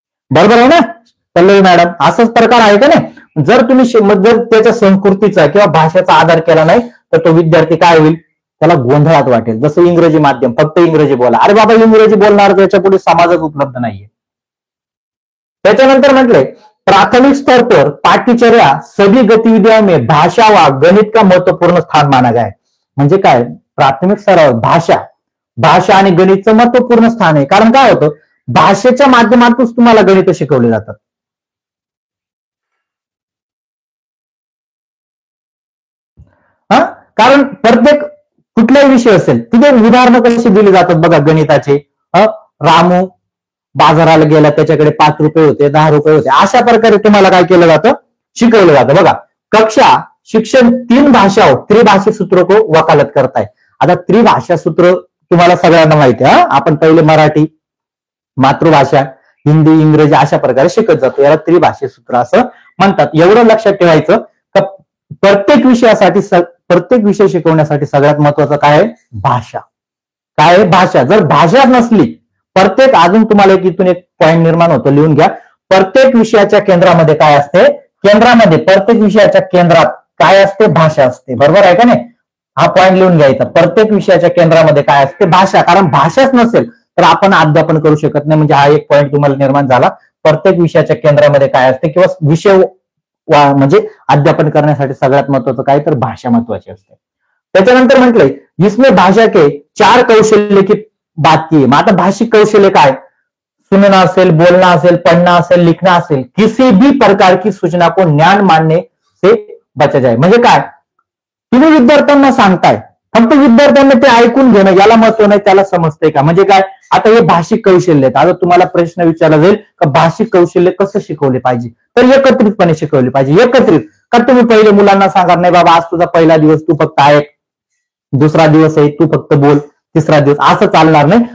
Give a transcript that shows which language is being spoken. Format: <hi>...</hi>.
<mr>बरोबर आहे ना पल्लवी मॅडम? असाच प्रकार आहे का नाही? जर तुम्ही जर त्याच्या संस्कृतीचा किंवा भाषेचा आदर केला नाही तर तो विद्यार्थी काय होईल? त्याला गोंधळात वाटेल. जसं इंग्रजी माध्यम, फक्त इंग्रजी बोला, अरे बाबा इंग्रजी बोलणार त्याच्या पुढे समाजच उपलब्ध नाहीये. त्याच्यानंतर म्हटलंय</mr> <hi>प्राथमिक स्तर पर पाठ्यचर्या सभी गतिविधियों में भाषा व गणित का महत्वपूर्ण स्थान माना गया है.</hi> <mr>म्हणजे काय? प्राथमिक स्तरावर भाषा आणि गणितचं महत्वपूर्ण स्थान आहे. कारण काय होतं, भाषेच्या माध्यमातून तुम्हाला गणित शिकवले जातात. कारण प्रत्येक कुठलाही विषय असेल तिथे उदाहरणं कशी दिली जातात बघा गणिताचे. रामू बाजाराला गेला, त्याच्याकडे 5 रुपये होते, 10 रुपये होते, अशा प्रकारे तुम्हाला काय केलं जातं? शिकवलं जातं.</mr> <hi>बघा कक्षा शिक्षण 3 भाषाओं त्रिभाषी सूत्रों को वकालत करता है.</hi> <mr>आता त्रिभाषा सूत्र तुम्हाला सगळ्यांना माहिती आहे. आपण पहिले मराठी, मातृभाषा, हिंदी, इंग्रजी अशा प्रकारे शिकत जातो. याला त्रिभाषी सूत्र असं म्हणतात. एवढं लक्षात ठेवायचं का प्रत्येक विषयासाठी, प्रत्येक विषय शिकवण्यासाठी सगळ्यात महत्वाचं काय आहे? भाषा. काय आहे? भाषा. जर भाषा नसली, प्रत्येक, अजून तुम्हाला इथून एक पॉईंट निर्माण होतो, लिहून घ्या. प्रत्येक विषयाच्या केंद्रामध्ये काय असते? केंद्रामध्ये, प्रत्येक विषयाच्या केंद्रात काय असते? भाषा असते. बरोबर आहे का नाही? हा पॉईंट लिहून घ्यायचा. प्रत्येक विषयाच्या केंद्रामध्ये काय असते? भाषा. कारण भाषाच नसेल तर आपण अध्यापन करू शकत नाही. म्हणजे हा एक पॉईंट तुम्हाला निर्माण झाला. प्रत्येक विषयाच्या केंद्रामध्ये काय असते किंवा विषय म्हणजे अध्यापन करण्यासाठी सगळ्यात महत्वाचं काय? तर भाषा महत्वाची असते. त्याच्यानंतर म्हटलंय</mr> <hi>जिसमें भाषा के 4 कौशल्य की बात की.</hi> <mr>मग आता भाषिक कौशल्य काय?</mr> <hi>सुनना असेल, बोलना असेल, पढ़ना असेल, लिखना असेल, किसी भी प्रकार की सूचना को ज्ञान मानने से बचा जाए.</hi> <mr>म्हणजे काय? तुम्ही विद्यार्थ्यांना सांगताय, फक्त विद्यार्थ्यांना ते ऐकून घेणं याला महत्व नाही, त्याला समजतंय का? म्हणजे काय? आता हे भाषिक कौशल्य आहेत. आता तुम्हाला प्रश्न विचारला जाईल का भाषिक कौशल्य कसं शिकवले पाहिजे? तर एकत्रितपणे शिकवले पाहिजे. एकत्रित का तुम्ही पहिले मुलांना सांगा नाही बाबा आज तुझा पहिला दिवस, तू फक्त ऐक, दुसरा दिवस आहे तू फक्त बोल, तिसरा दिवस, असं चालणार नाही.</mr>